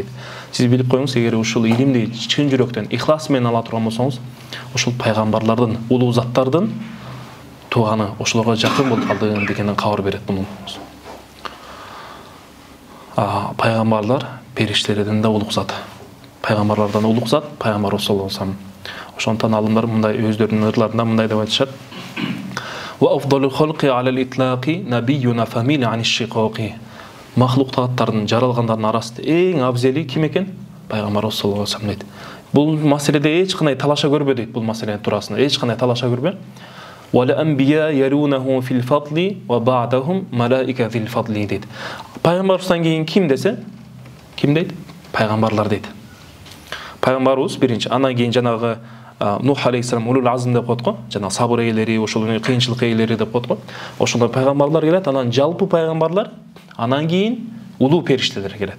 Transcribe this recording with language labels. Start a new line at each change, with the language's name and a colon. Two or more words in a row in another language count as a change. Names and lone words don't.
Kyrgyz: Сиз билип коюңуз, эгер ушул илимди чын жүрөктөн, ихлас менен ала турган болсоңуз, ушул пайгамбарлардын, улуу заттардын туганы, ошолорго жакын болуп калдым дегенден кабар берет муну. Пайгамбарлар периштелерден да улук зат. Пайгамбарлардан улук зат, пайгамбар
Arabic: صلى الله عليه.
Kyrgyz: Ошондон алымдар мындай өздөрүнүн ырларында мындай деп айтышат.
Arabic: وأفضل الخلق على الإطلاق نبينا فمل عن الشقاق.
Kyrgyz: Махлуктардын, жаралгандардын арасында эң абзели ким экен? Пайгамбар
Arabic: صلى الله عليه
Kyrgyz: дейт. Бул маселеде эч кандай талаша көрбө дейт, бул маселенин туурасында эч кандай талаша көрбө.
Arabic: والأنبياء يلونه في الفضل وبعدهم ملائكة في الفضل ва бa'дахум малаика фил фадли дейт.
Kyrgyz: Пайгамбардан кийин ким десе, ким дейт? Пайгамбарлар дейт. Пайгамбарыбыз биринчи, андан кийин жанагы Нух алейхиссалам
Arabic: أولو العزم
Kyrgyz: деп коет го, жана сабыр ээлери, ошол кыйынчылык ээлери деп коет го. Ошондой пайгамбарлар келет, анан жалпы пайгамбарлар, анан кийин улуу периштелер келет.